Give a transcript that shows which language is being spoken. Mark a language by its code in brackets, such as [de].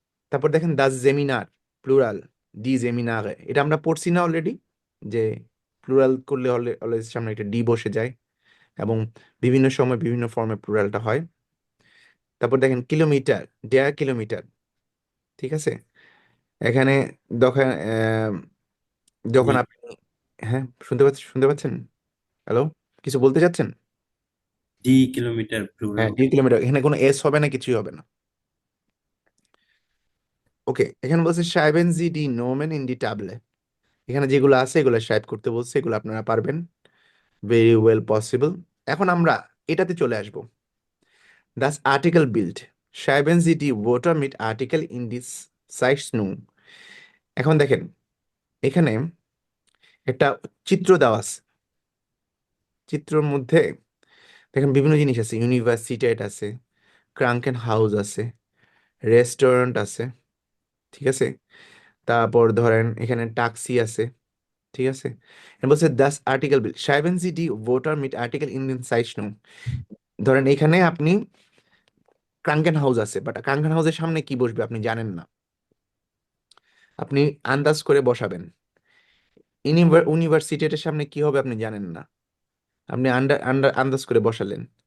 [bn] তারপর দেখেন Das জেমিনার, plural D জেমিনারে, এটা আমরা পড়ছি না অলরেডি, যে প্লুরাল করলে হলে অলওয়েজ সামনে একটা ডি বসে যায়, এবং বিভিন্ন সময় বিভিন্ন ফর্মে প্লুরালটা হয়। তারপর দেখেন কিলোমিটার, ডেয়ার কিলোমিটার, ঠিক আছে? এখানে যখন যখন জি আপনি, হ্যাঁ, শুনতে পাচ্ছেন? হ্যালো, কিছু বলতে চাচ্ছেন? [de] ডি কিলোমিটার [bn] হ্যাঁ, প্লুরাল 2 কিলোমিটার, এখানে কোনো এস হবে না, কিছুই হবে না। ওকে, এখানে বলছে [de] schreiben Sie die Nomen in die Table। [bn] এখানে যেগুলো আছে এগুলো সাইড করতে বলছে, এগুলো আপনারা পারবেন, [en] Very well possible. [bn] এখন আমরা এটাতে চলে আসব, [de] das Artikel Bild, schreiben Sie die Wörter mit Artikel in die Zeichnung। [bn] এখন দেখেন, এখানে একটা চিত্র দেওয়া আছে, চিত্রের মধ্যে দেখেন বিভিন্ন জিনিস আছে, ইউনিভার্সিটেট আছে, ক্রাঙ্কেন হাউস আছে, রেস্টুরেন্ট আছে, ঠিক আছে? তারপর ধরেন এখানে ট্যাক্সি আছে, ঠিক আছে? এবার বলছে Das article bill [de] schreiben Sie die Wörter mit Artikel in den Zeichnung। [bn] ধরেন এখানে আপনি ক্রাঙ্কেন হাউস আছে, বাট ক্রাঙ্কেন হাউসের সামনে কি বসবে আপনি জানেন না, আপনি আন্দাজ করে বসাবেন। ইউনিভার্সিটির সামনে কি হবে আপনি জানেন না, আপনি আন্দাজ করে বসালেন।